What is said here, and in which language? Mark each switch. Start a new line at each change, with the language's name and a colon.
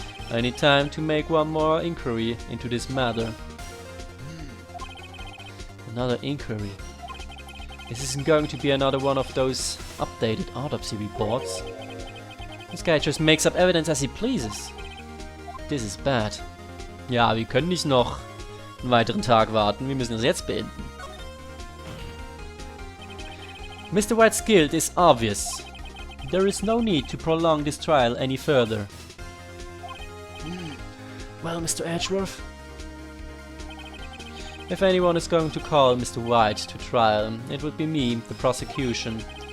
English: I need time to make one more inquiry into this matter. Another inquiry. This isn't going to be another one of those updated autopsy reports. This guy just makes up evidence as he pleases. This is bad.
German: Ja, wir können nicht noch einen weiteren Tag warten. Wir müssen das jetzt beenden.
English: Mr. White's guilt is obvious. There is no need to prolong this trial any further. Well, Mr. Edgeworth? If anyone is going to call Mr. White to trial, it would be me, the prosecution.